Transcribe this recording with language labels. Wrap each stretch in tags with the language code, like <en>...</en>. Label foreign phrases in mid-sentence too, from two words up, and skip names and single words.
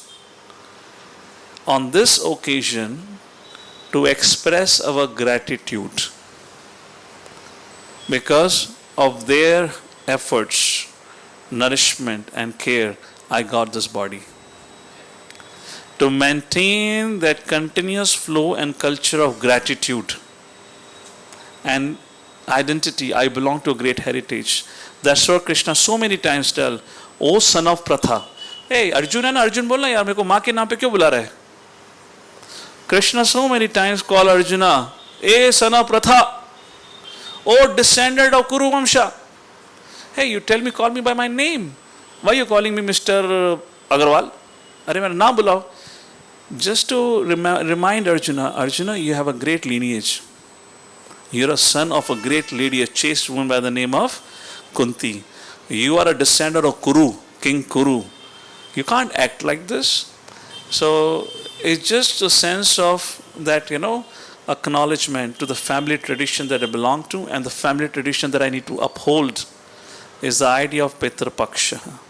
<en>On this occasion, to express our gratitude because of their efforts, nourishment and care, I got this body. To maintain that continuous flow and culture of gratitude and identity, I belong to a great heritage. That's what Krishna so many times tell, O son of Pratha.</en> <hi>Hey, अर्जुन ना अर्जुन बोलना यार, मेको माँ के नाम पे क्यों बुला रहा है?</hi> <en>Krishna so many times call Arjuna, hey son of Pratha, O descendant of Kuru Vamsha. Hey, you tell me, call me by my name. Why are you calling me Mr.</en> <hi>Agarwal? Are मेरा नाम बुलाओ.</hi> <en>Just to remind Arjuna, Arjuna, you have a great lineage. You're a son of a great lady, a chaste woman by the name of Kunti. You are a descendant of Kuru, King Kuru. You can't act like this. So it's just a sense of that, acknowledgement to the family tradition that I belong to and the family tradition that I need to uphold is the idea of Pitra Paksha.</en>